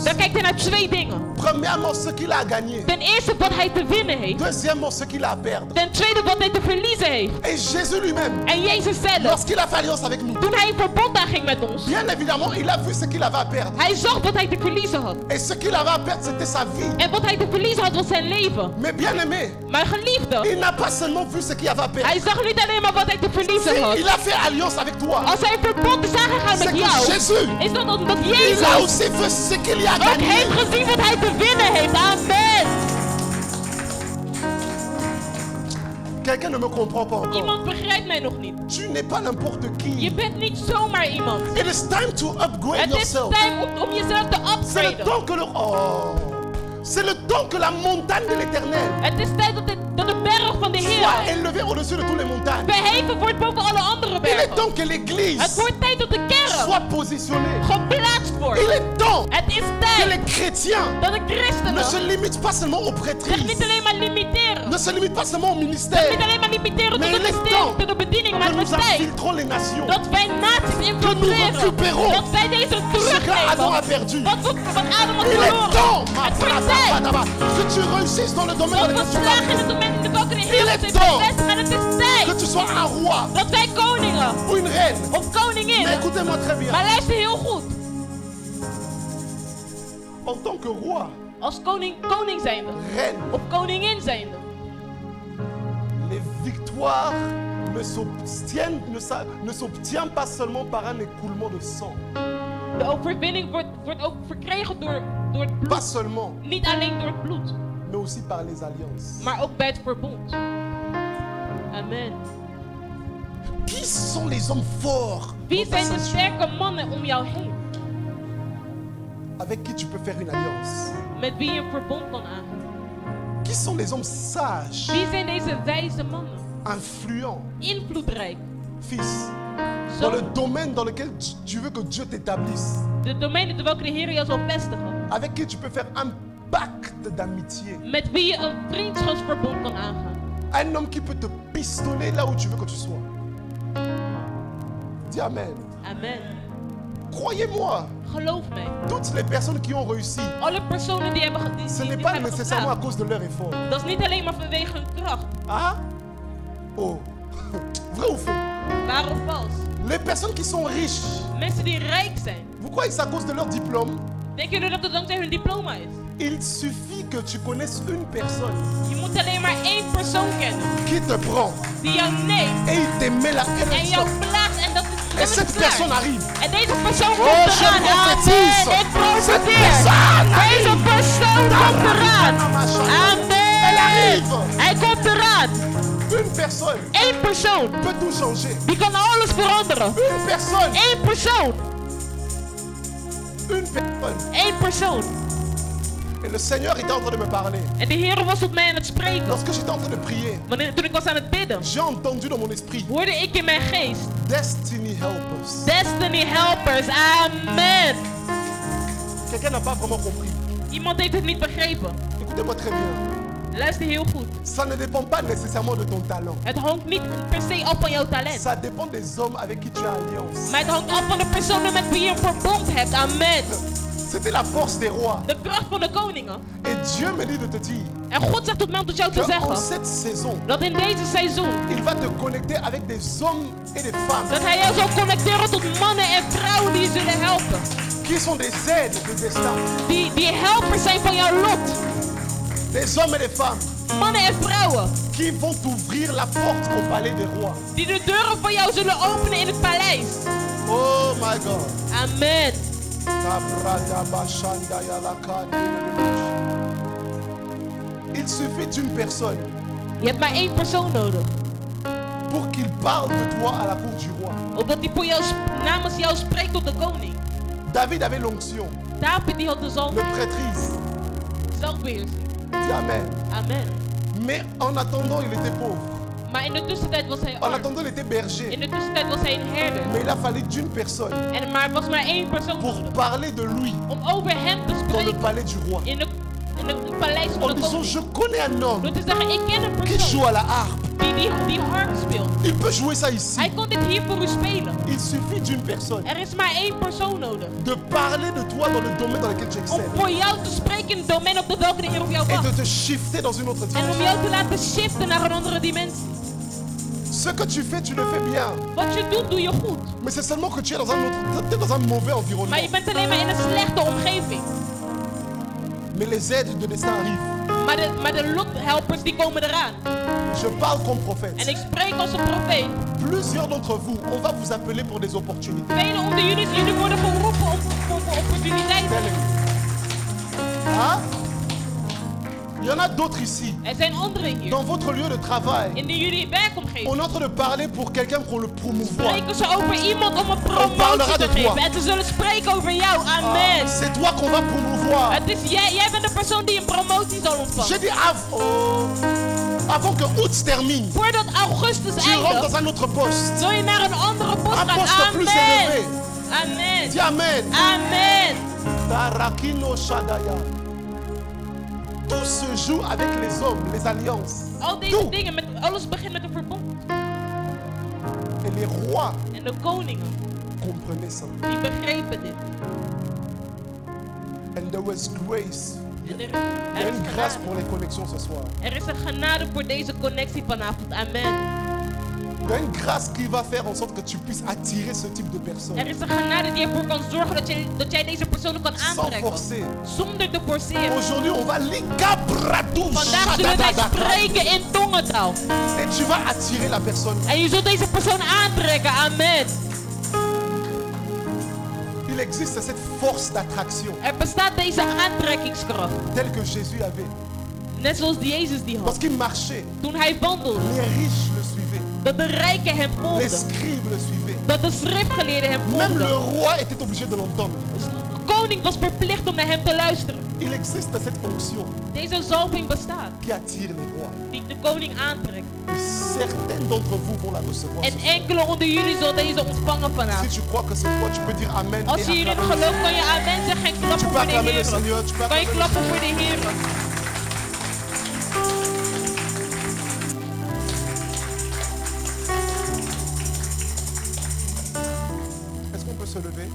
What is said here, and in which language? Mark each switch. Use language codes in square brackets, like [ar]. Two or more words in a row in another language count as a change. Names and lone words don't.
[nl] dan kijkt hij naar twee dingen. [fr] Premièrement, ce qu'il a à gagner. [nl] Ten eerste wat hij te winnen heeft. [fr] Deuxièmement, ce qu'il a à perdre. [nl] Ten tweede wat hij te verliezen heeft. [fr] Et Jésus lui-même, [nl] En Jezus zelf, [fr] lorsqu'il a fait alliance avec nous, [nl] toen hij een verbond aanging met ons, [fr] bien évidemment, il a vu ce qu'il avait à perdre. [nl] hij zag wat hij te verliezen had. [fr] Et ce qu'il avait à perdre, c'était sa vie. [nl] En wat hij te verliezen had was zijn leven. [fr] Mais bien aimé, [nl] Maar geliefde, [fr] il n'a pas seulement vu ce qu'il avait à perdre. [nl] hij zag niet alleen maar wat hij te verliezen had. [fr] Il a fait alliance avec toi. [nl] Als hij een verbond is aangegaan [fr] C'est [nl] met [fr] que [nl] jou, [fr] Jésus, [nl] is dat omdat [fr] il a [nl] Jezus [fr] aussi vu ce qu'il y a à [nl] ook [fr] gagner. [nl] heeft gezien wat hij te winnen heeft. [fr] Amen. Quelqu'un ne me comprend pas encore. [nl] Iemand begrijpt mij nog niet. [fr] Tu n'es pas n'importe [nl] Je [fr] qui. [nl] bent niet zomaar iemand. [en] It is time to upgrade [nl] Het is [en] yourself. [nl] tijd om jezelf te [fr] C'est le [nl] upgraden. [fr] temps que le... Oh. C'est le temps que la montagne de l'éternel [nl] Het is tijd dat de berg van de [fr] soit [nl] Heer [fr] élevée au-dessus de toutes les montagnes. [nl] verheven wordt boven alle andere [fr] Il est [nl] bergen. [fr] temps que [nl] Het [fr] l'église [nl] wordt tijd dat de kerk [fr] soit positionnée. [nl] geplaatst wordt. [fr] Il est temps [nl] Het is [fr] que [nl] tijd [fr] les chrétiens [nl] dat de [fr] ne [nl] christenen [fr] se limitent pas seulement aux [nl] zich [fr] prêtrises, [nl] niet alleen maar limiteren. [fr] ne se limitent pas seulement au [nl] Niet [fr] ministère, [nl] alleen maar limiteren [fr] mais [nl] tot [fr] il [nl] de [fr] est [nl] besteding, [fr] temps [nl] tot de bediening, maar [fr] que [nl] het is [fr] nous [nl] tijd [fr] infiltrons les nations. [nl] dat wij naties infiltreren. [fr] récupérons [nl] Dat wij deze [fr] Ce qu'Adam a [nl] terugnemen. [fr] perdu. [nl] Wat Adam had [fr] Il est [nl] verloren. [fr] temps [nl] Het wordt tijd [fr] que tu réussisses dans le domaine [nl] dat [fr] dans [nl] we [fr] lequel tu [nl] slagen in [fr] vas. [nl] het domein in de koken in [fr] Il [nl] heel [fr] est [nl] veel [fr] temps [nl] bevestigen. En het is [fr] Que [nl] tijd [fr] tu sois un roi [nl] dat wij koningen [fr] ou une reine. [nl] of koningin. [fr] Mais écoutez-moi très bien. [nl] Maar luister heel goed. [fr] En tant que roi, [nl] Als koning zijnde [fr] reine, [nl] of koningin zijnde. [fr] les victoires ne s'obtiennent pas seulement par un écoulement de sang. [nl] De overwinning wordt ook verkregen door het bloed. [fr] Pas seulement, [nl] Niet alleen door het bloed, [fr] mais aussi par les alliances. [nl] maar ook bij het verbond. [fr] Amen. Qui sont les hommes forts [nl] Wie [fr] dans ta [nl] zijn de [fr] ceinture, [nl] sterke mannen om jou heen? [fr] avec qui tu peux faire une alliance? [nl] Met wie je een verbond kan aangaan? [fr] Qui sont les hommes sages, [nl] Wie zijn deze wijze mannen? [fr] influents? [nl] Invloedrijk. [fr] Fils, Dans le [nl] persoon. [fr] domaine dans lequel tu veux que Dieu t'établisse. [nl] De domein in welke de Heer jou zal vestigen. [fr] Avec qui tu peux faire un pacte d'amitié. [nl] Met wie je een vriendschapsverbond kan aangaan. [fr] Un homme qui peut te pistonner là où tu veux que tu sois. Dis Amen. Amen. Croyez-moi, [nl] Geloof mij. [fr] toutes les personnes qui ont réussi, [nl] Alle personen die hebben [fr] ce n'est [nl] die [fr] pas [nl] hebben [fr] nécessairement à [nl] geslaagd. [fr] cause de leur effort. [nl] Dat is niet alleen maar vanwege hun kracht. [fr] Ah? Oh. Vrai ou faux? [nl] Waar of vals. [fr] Les personnes qui sont riches, [nl] Mensen die rijk zijn. [fr] vous croyez que c'est à cause de leur diplôme? [nl] Denken jullie dat het dankzij hun diploma is? [fr] Il suffit que tu connaisses une personne [nl] Je moet alleen maar één persoon kennen. [fr] qui te prend [nl] Die jou neemt. [fr] et il te met la [nl] En [fr] haine. [nl] jou plaatst. En dat is [fr] Et cette personne arrive. [nl] En deze persoon [fr] Oh, [nl] komt [fr] je [nl] eraan. [fr] prophétise. [nl] Amen. Ik [fr] Cette [nl] profeteer. [fr] personne [nl] Deze [fr] arrive. [nl] persoon komt eraan. [fr] Elle [nl] Amen. [fr] arrive. [nl] Hij komt eraan. [fr] Une personne [nl] Eén persoon. [fr] peut tout changer. [nl] Die kan alles veranderen. [fr] Une personne. [nl] Eén persoon. [fr] Une personne. [nl] Eén persoon. [fr] Et le Seigneur était en train de me parler. [nl] En de Heer was tot mij aan het spreken. [fr] Lorsque j'étais en train de prier, [nl] Toen ik was aan het bidden, [fr] j'ai entendu dans mon esprit [nl] hoorde ik in mijn geest. [en] Destiny Helpers. Destiny helpers. [fr] Amen. Quelqu'un n'a pas vraiment compris. [nl] Iemand heeft het niet begrepen. [fr] Écoutez-moi très bien. [nl] Luister heel goed. [fr] Ça ne dépend pas nécessairement de ton talent. [nl] Het hangt niet per se af van jouw talent. [fr] Ça dépend des hommes avec qui tu as alliance. [nl] Maar het hangt af van de personen met wie je een verbond hebt. [fr] Amen. C'était la force des rois. [nl] De kracht van de koningen. [fr] Et Dieu me dit de te dire [nl] En God zegt tot mij om tot jou te [fr] qu'en [nl] zeggen. [fr] cette saison, [nl] Dat in deze seizoen. [fr] il va te connecter avec des hommes et des femmes [nl] Dat hij jou zal connecteren tot mannen en vrouwen die je zullen helpen. [fr] qui sont des aides de destin. [nl] Die helpers zijn van jouw lot. [fr] Des hommes et des femmes [nl] Mannen en vrouwen. [fr] qui vont t'ouvrir la porte au palais des rois. [nl] Die de deuren van jou zullen openen in het paleis. [en] Oh my God. [fr] Amen. Il suffit d'une personne [nl] Je hebt maar één persoon nodig. [fr] pour qu'il parle de toi à la cour du roi. [nl] Opdat hij voor jou, namens jou spreekt tot de koning. [fr] David avait l'onction, [nl] David die had de zalm [fr] le prêtrise. [nl] zelfbeheersing. [fr] Dis Amen. [nl] Amen. [fr] Mais en attendant, il était pauvre. [nl] Maar in de tussentijd was hij [fr] En [nl] arm. [fr] attendant, il était berger. [nl] In de tussentijd was hij een herder. [fr] Mais il a fallu d'une personne [nl] Maar er was maar één persoon [fr] pour [nl] nodig [fr] parler de lui [nl] om over hem te [fr] dans le [nl] spreken [fr] palais du roi. [nl] in het paleis [fr] En [nl] van de [fr] disant, [nl] koning. [fr] je connais un homme [nl] Door te zeggen, ik ken een [fr] qui [nl] persoon [fr] joue à la harpe. [nl] die harp speelt. [fr] Il peut jouer ça ici. [nl] Hij kon dit hier voor u spelen. [fr] Il suffit d'une personne [nl] Er is maar één persoon nodig [fr] de parler de toi dans le domaine dans lequel tu [nl] om [fr] excelles. [nl] voor jou te spreken in het domein op de welke de Heer op jou [fr] Et de [nl] wacht. [fr] te shifter dans une autre [nl] En om [fr] dimension. [nl] jou te laten shiften naar een andere dimensie. [fr] Ce que tu fais, tu le fais bien. [nl] Wat je doet, doe je goed. [fr] Mais c'est seulement que tu es dans un autre, t'es dans un mauvais environnement. [nl] Maar je bent alleen maar in een slechte omgeving. [fr] Mais les aides de destin arrivent. [nl] Maar de lothelpers die komen eraan. [fr] Je parle comme prophète. [nl] En ik spreek als een profeet. [fr] Plusieurs d'entre vous, on va vous appeler pour des opportunités. [nl] Velen onder jullie worden geroepen om voor opportuniteiten. [fr] Telle. Hein? Il y en a d'autres ici. [nl] Er zijn anderen hier. [fr] Dans votre lieu de travail, [nl] In jullie werkomgeving. [fr] on est en train de parler pour quelqu'un qu'on le promouvoit. [nl] Spreken ze over iemand om een [fr] parlera [nl] promotie [fr] de [nl] te geven. [fr] toi. [nl] En ze zullen spreken over jou. [fr] Amen. C'est toi qu'on va promouvoir. [nl] Het is jij bent de persoon die een promotie zal ontvangen. [fr] J'ai dit avant que août se termine, [nl] Voordat augustus [fr] tu rentres [nl] eindigt, [fr] dans un autre poste. [nl] zul je naar een andere post [fr] Un [nl] gaan. [fr] poste plus [nl] Amen. [fr] élevé. [nl] Amen. [fr] Dis Amen. [nl] Amen. Tarakino Shadaya. [fr] Tout se joue avec les hommes, les alliances. [nl] Al deze [fr] Tout. [nl] dingen, alles begint met een verbond. [fr] Et les rois [nl] En de koningen, [fr] comprenaient ça. [nl] die begrepen dit. [en] And there was grace. [nl] En [fr] Il y a [nl] is [fr] une grâce [nl] genade. [fr] pour les connexions ce soir. [nl] Er is een genade voor deze connectie vanavond. [fr] Amen. Il y a une grâce qui va faire en sorte que tu puisses attirer ce type de personnes. [nl] Er is een genade die ervoor kan zorgen dat jij deze personen kan [fr] Sans [nl] aantrekken. [fr] forcer. [nl] Zonder te forceren. [fr] Aujourd'hui, on va likabradou [nl] Vandaag zullen wij spreken in tongentaal. [fr] et tu vas attirer la personne. [nl] En je zult deze persoon aantrekken. [fr] Amen. Il existe cette force d'attraction [nl] Er bestaat deze aantrekkingskracht. [fr] telle que Jésus avait. [nl] Net zoals Jezus die had. [fr] Lorsqu'il marchait, [nl] Toen hij wandelde. [fr] les riches le suivaient. [nl] Dat de rijken hem [fr] Les [nl] volgden. [fr] scribes le suivaient. [nl] Dat de schriftgeleerden hem [fr] Même le [nl] volgden. [fr] roi était obligé de l'entendre. [nl] koning was verplicht om naar hem te luisteren. [fr] Il existe cette fonction [nl] Deze zalving bestaat, [fr] qui attire les rois. [nl] die de koning aantrekt. [fr] Et certains d'entre vous vont la recevoir. [nl] En [fr] ce soir. [nl] enkele onder jullie zullen deze ontvangen [fr] Si [nl] vanavond. [fr] tu crois que c'est toi, tu peux dire Amen. [nl] Als [fr] et [nl] je hierin [fr] acclamer le [nl] gelooft, kan je amen zeggen en [fr] Tu [nl] klappen [fr] peux [nl] voor de [fr] acclamer le [nl] Heer. [fr] Seigneur. Tu peux [nl] Kan je [fr] acclamer le [nl] klappen voor de Heer. [fr] Est-ce qu'on peut se lever?